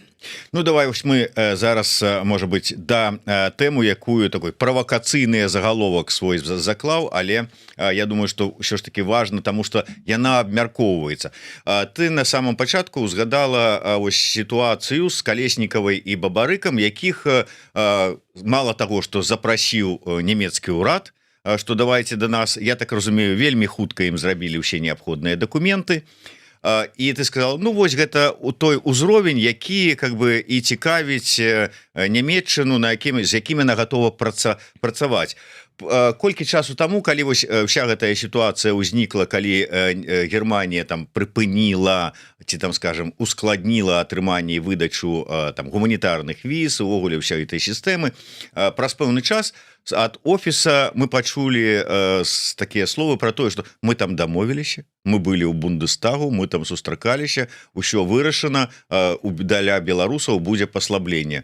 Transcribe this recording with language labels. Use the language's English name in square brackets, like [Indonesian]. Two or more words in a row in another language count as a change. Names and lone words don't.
[Belarusian] Давай вось мы зараз, можа быць, да тэму, якую такой правакацыйны загаловак свой заклаў, але я думаю, што ўсё ж таки важна, таму што яна абмяркоўваецца. Ты на самом пачатку узгадала ось сітуацыю з Калеснікавай і Бабарыкам, якіх мала таго, што запрасіў нямецкі ўрад [Russian] что давайте [Belarusian] до нас, я так разумею, вельмі хутка ім зрабілі ўсе неабходныя дакументы. І [Russian] ты сказал, [Belarusian] ну вось гэта у той узровень, які [Russian] как бы [Belarusian] і цікавіць Нямецчыну, з якімі [Russian] она готова [Belarusian] працаваць. Колькі часу таму, калі вось вся гэтая сітуацыя ўзнікла, калі Германія там прыпыніла ці там, скажем, ускладніла атрыманне і выдачу там гуманітарных віз, увогуле ўсёй этой сістэмы, праз пэўны час ад офіса мы пачулі такія словы про тое, што мы там дамовіліся, мы былі ў Бундестагу, мы там сустракаліся, усё вырашана, для беларусаў будзе паслабленне.